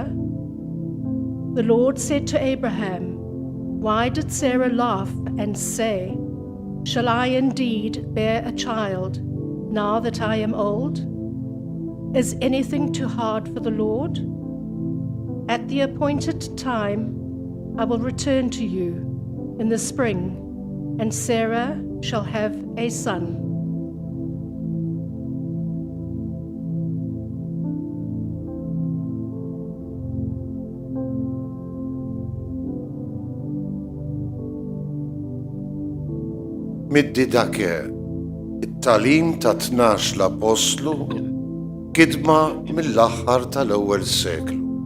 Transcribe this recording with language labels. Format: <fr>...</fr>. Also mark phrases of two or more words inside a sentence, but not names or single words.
<en>The Lord said to Abraham, "Why did Sarah laugh and say, 'Shall I indeed bear a child now that I am old?' Is anything too hard for the Lord? At the appointed time, I will return to you in the spring, and Sarah shall have a son."</en> <mt>Mid-didake, it-talim ta' 12 l-apostlu kidma mill-aħħar tal-ewwel seklu.</mt>